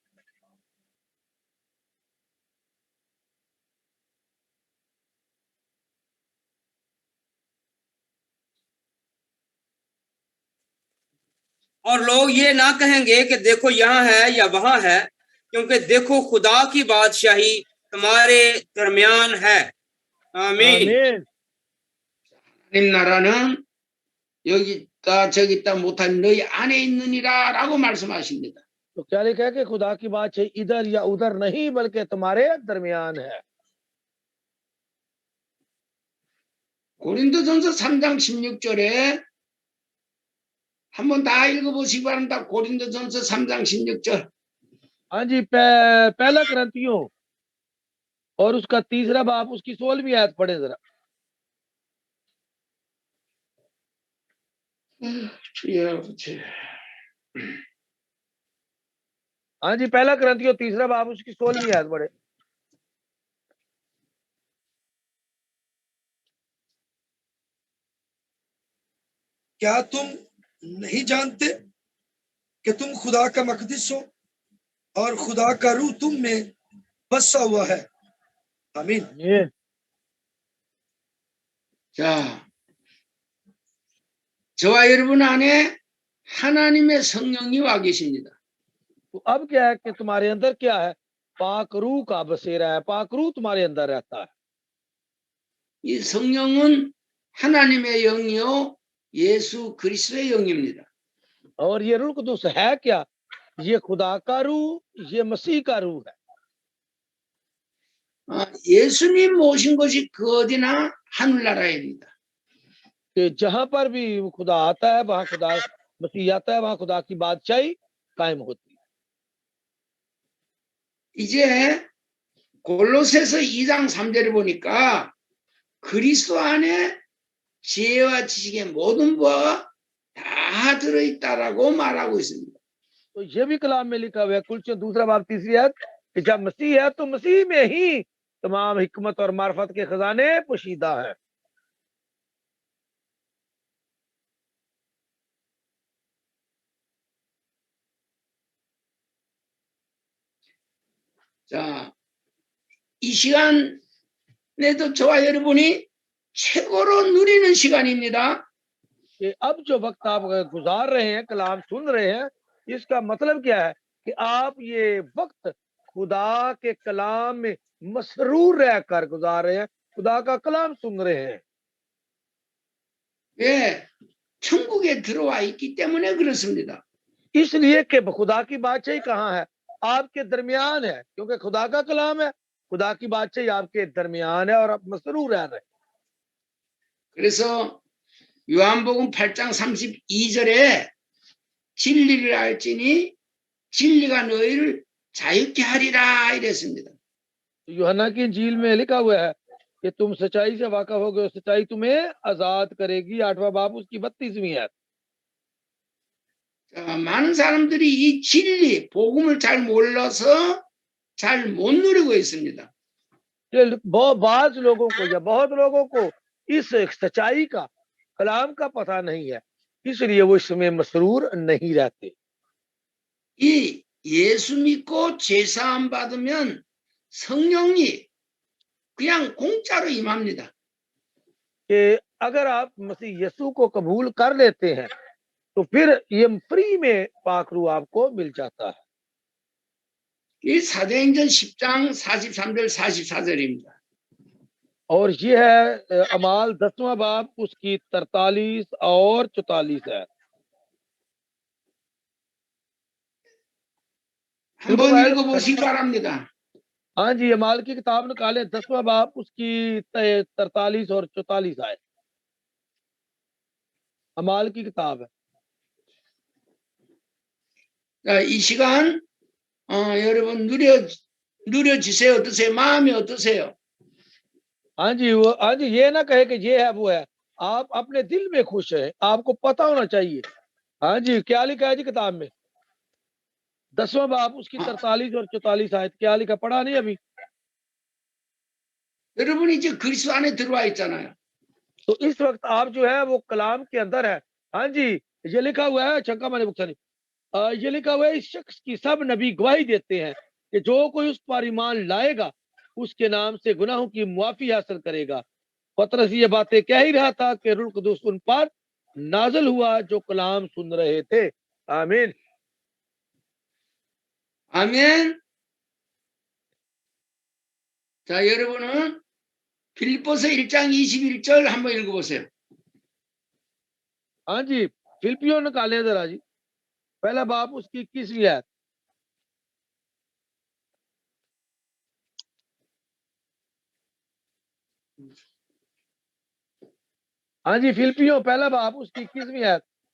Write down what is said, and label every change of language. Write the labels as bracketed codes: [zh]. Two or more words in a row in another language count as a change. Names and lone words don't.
[ur] اور لوگ یہ نہ کہیں گے کہ دیکھو یہاں ہے یا وہاں ہے، کیونکہ دیکھو خدا کی بادشاہی تمہارے درمیان ہے. [ko] 아멘. [ur] آمین. [ko] 하나님 나라는 여기 있다 저기 있다 못한 너희 안에 있느니라라고 말씀하십니다. [ur] تو کیا لکھا ہے کہ خدا کی بات ہے ادھر یا ادھر نہیں بلکہ تمہارے درمیان ہے. [ko] 고린도전서 3장 16절에 한번 다 읽어보시기 바랍니다. 고린도전서 3장 16절. [ur] ہاں جی، پہلا کرنتھیوں اور اس کا تیسرا باب اس کی 16ویں آیت پڑھے ذرا. ہاں جی، پہلا کرنتھیوں تیسرا باب اس کی 16ویں آیت پڑھے. کیا تم نہیں جانتے کہ تم خدا کا مقدس ہو اور خدا کا روح تم میں بسا ہوا ہے. آمین. آمین. [ko] 자, 저와 여러분 안에 하나님의 성령이 와 계십니다. [ur] تو اب کیا ہے کہ تمہارے اندر کیا ہے، پاک روح کا بسیرا ہے، پاک روح تمہارے اندر رہتا ہے. [ko] 이 성령은 하나님의 영이요 예수 그리스도의 영입니다. [ur] اور یہ روح قدس ہے کیا، یہ خدا کا روح، یہ مسیح کا روح ہے. [ko] 예수님 모신 것이 그 어디나 하늘나라입니다. [ur] کہ جہاں پر بھی خدا آتا ہے وہاں خدا مسیح آتا ہے، وہاں خدا کی بادشاہی قائم ہوتی ہے. [ko] 이제 골로새서 2장 3절에 보니까 그리스도 안에 지혜와 지식의 모든 부가 다 들어있다라고 말하고 있습니다. [ur] تو یہ بھی کلام میں لکھا ہوا ہے، کلسیوں دوسرا باب تیسری آیت، کہ جب مسیح ہے تو مسیح میں ہی تمام حکمت اور معرفت کے خزانے پوشیدہ ہے. [ko] 자, 이 시간에도 저와 여러분이 최고로 누리는 시간입니다. [ur] کہ اب جو وقت آپ گزار رہے ہیں، کلام سن رہے ہیں، اس کا مطلب کیا ہے کہ آپ یہ وقت خدا کے کلام میں مسرور رہ کر گزار رہے ہیں، خدا کا کلام سن رہے ہیں. [ko] 왜? 천국에 들어와 있기 때문에 그렇습니다. [ur] اس لیے کہ خدا کی بادشاہی کہاں ہے، آپ کے درمیان ہے، کیونکہ خدا کا کلام ہے، خدا کی بادشاہی آپ کے درمیان ہے اور آپ مسرور رہ رہے ہیں. [ko] 그래서 요한복음 8장 32절에 진리를 알지니 진리가 너희를 자유케 하리라 이랬습니다. [ur] یوحنا کی انجیل میں لکھا ہوا ہے کہ تم سچائی سے واقف ہوگے اور سچائی تمہیں آزاد کرے گی. 8واں باب اس کی 32ویں ہے. [ko] 자, 많은 사람들이 이 진리, 복음을 잘 몰라서 잘 못 누리고 있습니다. [ur] بہت لوگوں کو یا بہت لوگوں کو اس سچائی کا، کلام کا پتا نہیں ہے، اس لیے وہ اس میں مسرور نہیں رہتے. [ko] 이 예수 믿고 제사함 받으면 성령이 그냥 공짜로 임합니다. [ur] کہ اگر آپ مسیح یسوع کو قبول کر لیتے ہیں تو پھر یہ فری میں پاک روح آپ کو مل جاتا ہے. [ko] 이 사도행전 10장 43절 44절입니다. [ur] اور یہ ہے اعمال 10واں باب اس کی 43 اور 44 ہے. [ko] 한번 읽어보시기 바랍니다. [ur] ہاں جی، اعمال کی کتاب نکالے 10واں باب اس کی 43 اور 44 آئے. اعمال کی کتاب ہے. [ko] 자, 이 시간 여러분 누려지세요. 어떠세요? 마음이 어떠세요? [ur] ہاں جی، یہ نہ کہے کہ یہ ہے وہ ہے، آپ اپنے دل میں خوش ہیں، آپ کو پتا ہونا چاہیے. ہاں جی، کیا لکھا ہے جی کتاب میں؟ 10واں باب اس کی 43 اور 44 آیت، کیا لکھا، پڑھا نہیں ابھی? [ko] 여러분이 이제 그리스도 안에 들어와 있잖아요. [ur] تو اس وقت آپ جو ہے وہ کلام کے اندر ہے. ہاں جی، یہ لکھا ہوا ہے شنکا مانے بخاری، یہ لکھا ہوا ہے اس شخص کی سب نبی گواہی دیتے ہیں کہ جو کوئی اس پر ایمان لائے گا اس کے نام سے گناہوں کی معافی حاصل کرے گا. پطرس یہ باتیں کہہ ہی رہا تھا کہ روح قدس ان پر نازل ہوا جو کلام سن رہے تھے. آمین. [ko] 아멘. 자, 여러분은 빌립보서 1장 21절 한번 읽어보세요. [ur] ہاں جی، فلپیوں نکالے ذرا جی، پہلا باپ اس کی 21ویں آیت. ہاں جی، فلپیوں پہلا باپ اس کی 21ویں آیت.